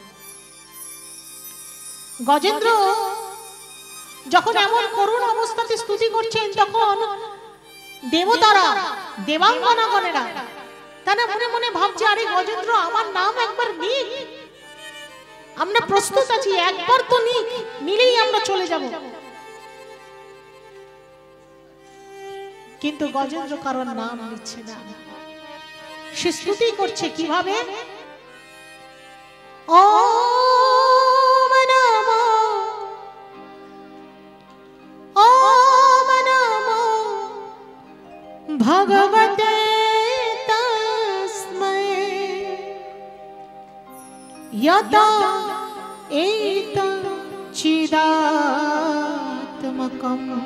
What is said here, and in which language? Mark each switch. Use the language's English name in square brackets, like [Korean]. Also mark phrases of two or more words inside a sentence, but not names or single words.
[Bangla] গজেন্দ্র যখন এমন করুণ অবস্থাতে স্তুতি করছেন, তখন দেবতারা, দেবাঙ্গনাগণেরা তারা মনে মনে ভাবছে, আরে গজেন্দ্র আমার নাম একবার নিক, আমরা প্রস্তুত আছি, একবার তো নিক, নিলেই আমরা চলে যাব। কিন্তু গজেন্দ্র কারোর নাম নিচ্ছে না, সে স্তুতি করছে কিভাবে? [Sanskrit] ওম নমো, ওম নমো ভগবতে তস্मै यदा एतच्चिदात्मकम्।